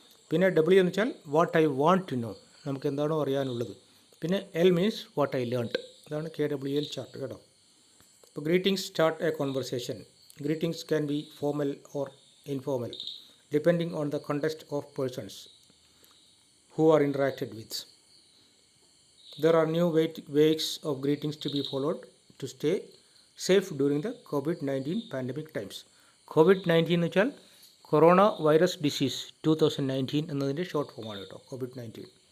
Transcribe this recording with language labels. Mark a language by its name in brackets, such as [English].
[Malayalam] പിന്നെ W എന്ന് വെച്ചാൽ [English] what I want to know, [Malayalam] നമുക്ക് എന്താണോ അറിയാനുള്ളത്. പിന്നെ L [English] means what I learned, [Malayalam] അതാണ് KWL ചാർട്ട് കേട്ടോ. [English] ഇപ്പോൾ greetings start a conversation. Greetings can be formal or informal depending on the context of persons who are interacted with. There are new ways of greetings to be followed to stay safe during the COVID-19 pandemic times. [Malayalam] COVID-19 എന്ന് വെച്ചാൽ corona virus disease 2019 എന്നതിൻ്റെ short ഫോമാണ് കേട്ടോ, COVID-19.